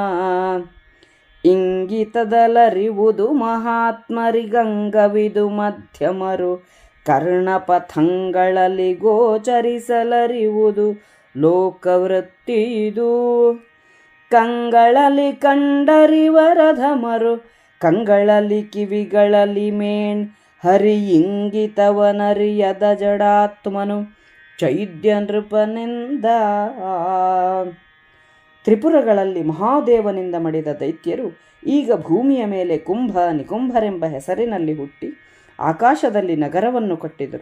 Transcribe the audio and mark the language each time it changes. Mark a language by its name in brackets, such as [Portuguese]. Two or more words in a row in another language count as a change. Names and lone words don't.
[Kannada] ಇಂಗಿತದಲರಿವುದು ಮಹಾತ್ಮರಿಗಂಗವಿದು ಮಧ್ಯಮರು ಕರ್ಣಪಥಂಗಳಲ್ಲಿ ಗೋಚರಿಸಲರಿವುದು ಲೋಕವೃತ್ತಿದು. ಕಂಗಳಲ್ಲಿ ಕಂಡರಿವರಧಮರು ಕಂಗಳಲ್ಲಿ ಕಿವಿಗಳಲ್ಲಿ ಮೇಣ್ ಹರಿ ಇಂಗಿತವನರಿಯದ ಜಡಾತ್ಮನು ಚೈದ್ಯ ನೃಪನೆಂದ. ತ್ರಿಪುರಗಳಲ್ಲಿ ಮಹಾದೇವನಿಂದ ಮಡಿದ ದೈತ್ಯರು ಈಗ ಭೂಮಿಯ ಮೇಲೆ ಕುಂಭ ನಿಕುಂಭರೆಂಬ ಹೆಸರಿನಲ್ಲಿ ಹುಟ್ಟಿ ಆಕಾಶದಲ್ಲಿ ನಗರವನ್ನು ಕಟ್ಟಿದರು.